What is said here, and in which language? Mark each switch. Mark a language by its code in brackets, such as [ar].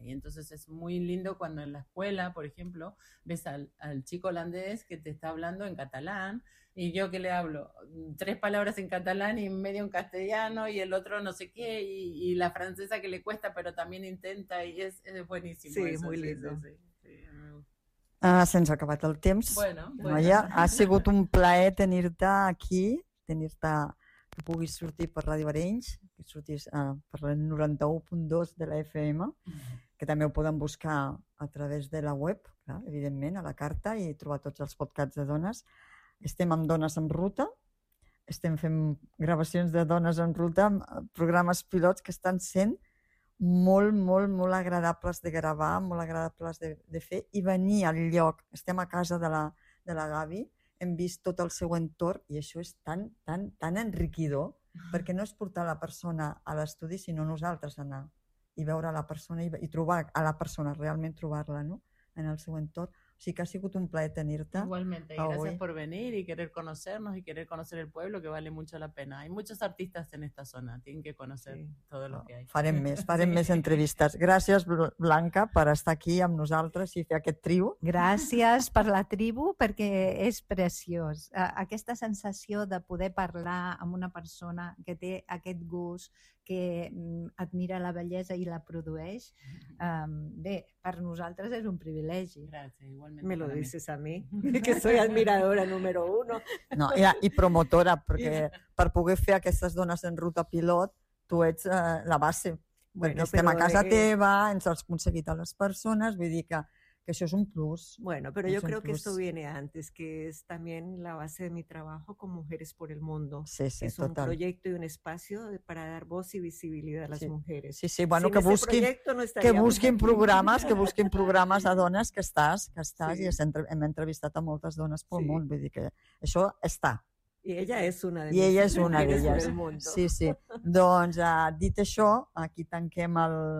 [es] Y entonces es muy lindo cuando en la escuela, por ejemplo, ves al chico holandés que te está hablando en catalán. Y yo que le hablo tres palabras en catalán y medio en castellano y el otro no sé qué y la francesa que le cuesta pero también intenta y es buenísimo. Sí, eso, muy sí, lindo. Sí, sí. [ca] Ah, se'ns ha acabat el temps. [es] Bueno. [ca] Noia, ha sigut un plaer tenir-te aquí, tenir-te que puguis sortir per Ràdio Arenys, que surtis per el 91.2 de la FM, que també ho poden buscar a través de la web, clar, evidentment, a la carta i trobar tots els podcasts de dones. Estem amb Dones en Ruta, estem fent gravacions de Dones en Ruta, programes pilots que estan sent molt, molt, molt agradables de gravar, molt agradables de fer i venir al lloc. Estem a casa de la Gavi, hem vist tot el seu entorn i això és tan, tan, tan enriquidor perquè no és portar la persona a l'estudi, sinó nosaltres anar i veure la persona i trobar a la persona, realment trobar-la, no? en el seu entorn. O sigui que ha sigut un plaer tenir-te. [es] Igualmente, y gracias por venir y querer conocernos y querer conocer el pueblo, que vale mucho la pena. Hay muchos artistas en esta zona, tienen que conocer todo lo que hay. [ca] Farem més entrevistes. Gràcies, Blanca, per estar aquí amb nosaltres i fer aquest tribu. Gràcies per la tribu, perquè és preciós. Aquesta sensació de poder parlar amb una persona que té aquest gust, que admira la bellesa i la produeix, bé, per nosaltres és un privilegi. Gràcies. [es] Me lo dices a mí, que soy admiradora número uno. [ca] No, i promotora, perquè per poder fer aquestes dones en ruta pilot, tu ets la base. Bueno, estem a casa teva, ens has aconseguit a les persones, vull dir que això és un plus. [es] Bueno, pero yo creo que esto viene antes, que es también la base de mi trabajo con Mujeres por el Mundo. Sí, sí, es total. Un proyecto y un espacio para dar voz y visibilidad a las mujeres. [ca] Sí, sí, bueno, que busquin programes a dones que estàs sí. I hem entrevistat a moltes dones pel món, vull dir que això està. I ella és una d'elles. Sí, sí. Doncs, dit això, aquí tanquem el...